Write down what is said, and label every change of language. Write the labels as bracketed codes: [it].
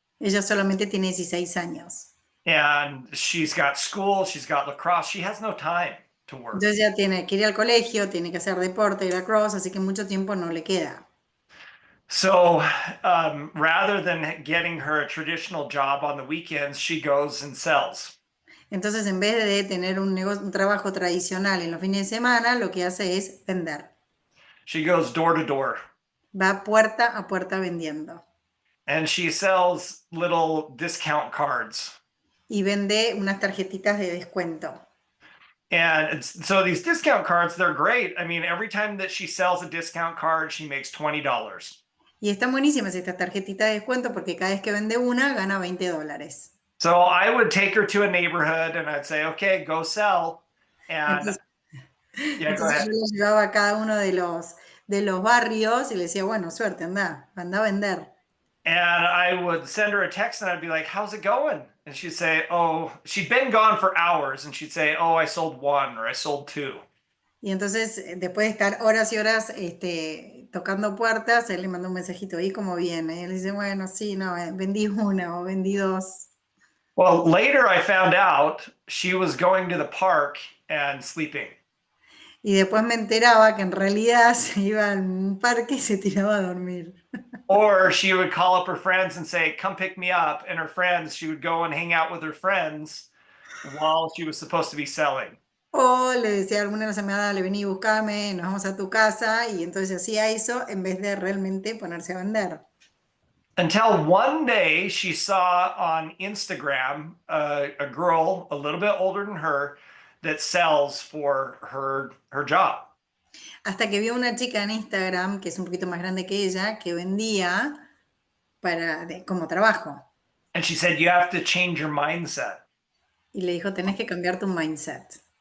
[es] Ella solamente tiene 16 años. [en] And she's got school, she's got lacrosse, she has no time to work. [es] Entonces ya tiene que ir al colegio, tiene que hacer deporte y lacrosse, así que mucho tiempo no le queda. [en] So rather than getting her a traditional job on the weekends, she goes and sells. [es] Entonces, en vez de tener un trabajo tradicional en los fines de semana, lo que hace es vender. [en] She goes door to door [es] Va puerta a puerta vendiendo. [en] and she sells little discount cards. [es] Y vende unas tarjetitas de descuento. [en] And so these discount cards, they're great. I mean, every time that she sells a discount card, she makes $20. [es] Y están buenísimas estas tarjetitas de descuento porque cada vez que vende una, gana $20. [en] So I would take her to a neighborhood and I'd say, okay, go sell. And [es] Entonces, [en] yeah, go [es] entonces [en] ahead. [es] yo la llevaba a cada uno de los barrios y le decía, bueno, suerte, anda a vender. [en] And I would send her a text and I'd be like, how's it going? And she'd say, oh, she'd been gone for hours. And she'd say, oh, I sold one or I sold two. [es] Y entonces, después de estar horas y horas tocando puertas, él le mandó un mensajito, ¿y cómo viene? Y él dice, bueno, sí, no, vendí una o vendí dos. [en] Well, later I found out she was going to the park and sleeping. [es] Y después me enteraba que en realidad se iba a un parque y se tiraba a dormir. [en] Or she would call up her friends and say, come pick me up. And her friends, she would go and hang out with her friends while she was supposed to be selling. [es] O le decía a alguna de las amigas, dale, vení, buscame, nos vamos a tu casa. Y entonces hacía eso en vez de realmente ponerse a vender. [en] Until one day she saw on Instagram a girl a little bit older than her that sells for her job. [es] Hasta que vio una chica en Instagram, que es un poquito más grande que ella, que vendía como trabajo. [en] And she said, you have to change your mindset. [es] Y le dijo, tenés que cambiar tu mindset.